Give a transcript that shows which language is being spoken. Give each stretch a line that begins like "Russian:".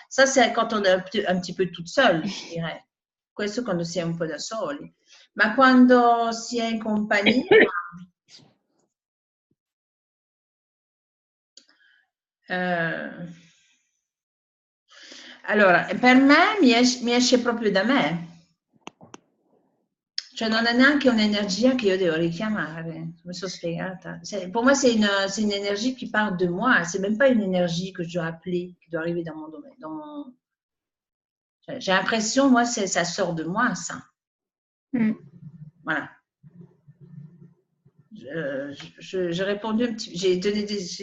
French: Ça, c'est quand on est un petit peu toute seule, je dirais.
Italian: Questo quando si è un po' da soli. Ma quando si è in compagnia... allora, per me mi esce proprio da me. Cioè non è neanche un'energia che io devo richiamare, mi sono spiegata.
French: Pour moi, c'est une énergie qui part de moi, c'est même pas une énergie que je dois appeler, qui doit arriver dans mon domaine. J'ai l'impression, moi, ça sort de moi, ça. Voilà. J'ai répondu un petit... J'ai donné des...